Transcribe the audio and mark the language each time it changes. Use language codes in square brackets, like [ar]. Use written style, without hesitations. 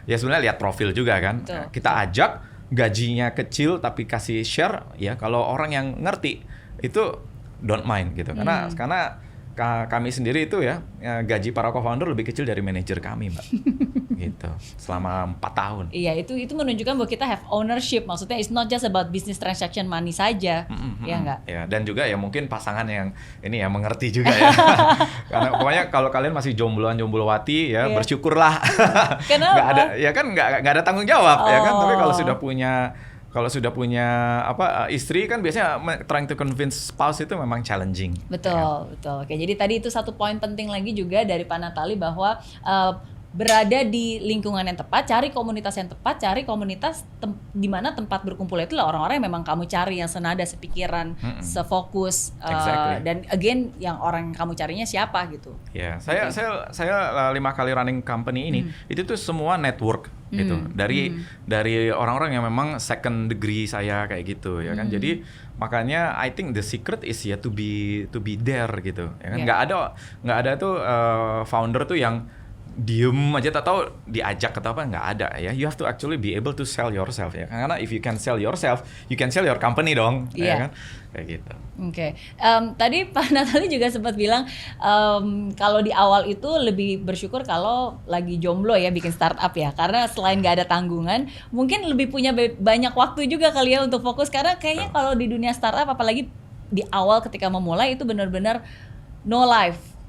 [id] ya sebenarnya lihat profil juga kan. Betul. Kita ajak, gajinya kecil tapi kasih share ya. Kalau orang yang ngerti itu [en] don't mind [id] gitu. Karena kami sendiri itu ya gaji para co-founder lebih kecil dari manajer kami, Mbak. Gitu. Selama 4 tahun. Iya, itu menunjukkan bahwa kita [en] have ownership. Maksudnya it's not just about business transaction money saja. [id] Ya enggak? Ya, dan juga ya mungkin pasangan yang ini ya mengerti juga ya. Karena pokoknya kalau kalian masih jombloan-jomblowati ya bersyukurlah. Kenapa? Nggak ada tanggung jawab ya kan. Tapi kalau sudah punya istri kan biasanya [en] trying to convince spouse [id] itu memang challenging. Betul, ya. betul. Oke, jadi tadi itu satu poin penting lagi juga dari Pak Natali bahwa berada di lingkungan yang tepat, cari komunitas yang tepat, cari komunitas di mana tempat berkumpul itu lah orang-orang yang memang kamu cari, yang senada, sepikiran, sefokus, dan again yang orang yang kamu carinya siapa gitu. Ya, saya 5 kali running company ini itu tuh semua network gitu dari orang-orang yang memang second degree saya kayak gitu ya kan. Jadi makanya [en] I think the secret is ya to be there gitu ya kan. [id] Nggak ada tuh founder tuh yang diem aja tak tahu diajak atau apa, nggak ada ya. [en] You have to actually be able to sell yourself ya, karena if you can sell yourself you can sell your company dong. [id] Ya kan kayak gitu. Oke. Tadi Pak Natali juga sempat bilang kalau di awal itu lebih bersyukur kalau lagi jomblo ya bikin startup ya, karena selain nggak ada tanggungan mungkin lebih punya banyak waktu juga kali ya untuk fokus, karena kayaknya kalau di dunia startup apalagi di awal ketika memulai itu benar-benar [en] no life.